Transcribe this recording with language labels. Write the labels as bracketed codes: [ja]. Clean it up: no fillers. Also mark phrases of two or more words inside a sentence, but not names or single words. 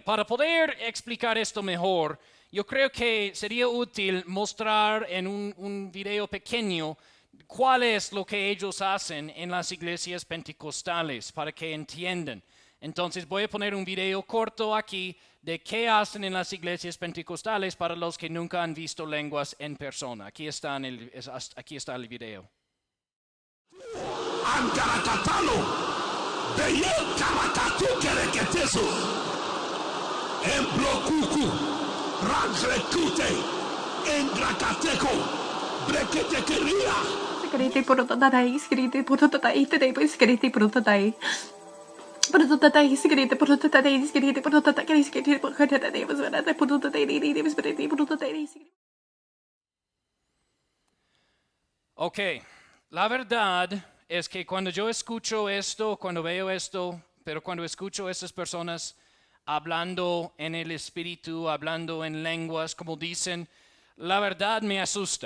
[es] Para poder explicar esto mejor, yo creo que sería útil mostrar en un video pequeño cuál es lo que ellos hacen en las iglesias pentecostales para que entiendan. Entonces voy a poner un video corto aquí de qué hacen en las iglesias pentecostales para los que nunca han visto lenguas en persona. Aquí está el video. Emblokuku, Rangrekute, Engrakateko, Breketekeria. Skriti prototatai, skriti prototatai, tedei skriti prototai. Prototatai, skriti prototatai, skriti prototatai, skriti prototatai, vasvarate prototatai, skriti prototatai. Ok, la verdad es que cuando yo escucho esto, cuando veo esto, pero cuando escucho a estas personas hablando en el espíritu, hablando en lenguas, como dicen, la verdad me asusta.